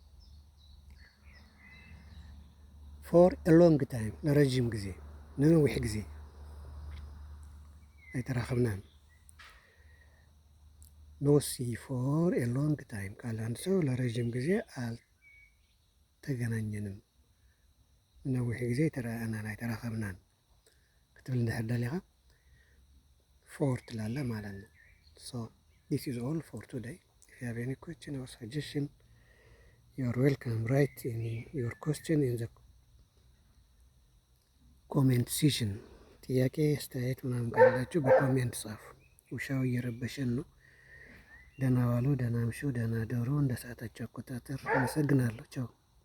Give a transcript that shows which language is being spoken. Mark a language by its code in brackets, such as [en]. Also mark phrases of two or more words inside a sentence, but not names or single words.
[en] for a long time፣ [am] ለረጅም ጊዜ፣ [ti] ንነዊሕ ጊዜ አይተራኸብናን። [en] no see for a long time [am] ካለ አንድ ሰው ለረጅም ጊዜ አልተገናኘንም፣ [ti] ንነዊሕ ጊዜ ተረአናን፣ አይተራኸብናን ክትብል እንድሕር ደሊኻ [am] ፎር ትላለህ ማለት ነው። [en] So this is all for today. If you have any question or suggestion, you are welcome. Write in your question in the comment section. [am] ጥያቄ አስተያየት ምናምን ካላችሁ በኮሜንት ጻፉ። ውሻው እየረበሸን ነው። ደህና ዋሉ፣ ደህና ምሹ፣ ደህና ደሩ። እንደ ሰዓታችሁ አቆጣጠር። አመሰግናለሁ። ቻው